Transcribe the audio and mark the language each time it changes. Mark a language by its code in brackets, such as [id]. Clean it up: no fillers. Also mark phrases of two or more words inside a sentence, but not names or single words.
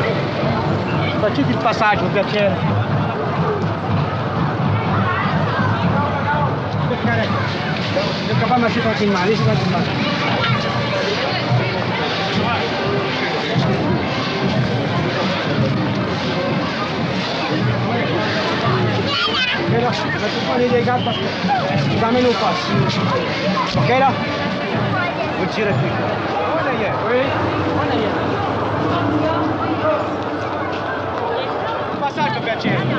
[it] Facete il passaggio, per piacere. Il cavallo si fa filmare, si fa filmare. [fr] Là, tu prends les dégâts parce que tu t'amènes au pass. Ok là? Vous tirez plus. En arrière, oui. En arrière. Passage [it] per piacere.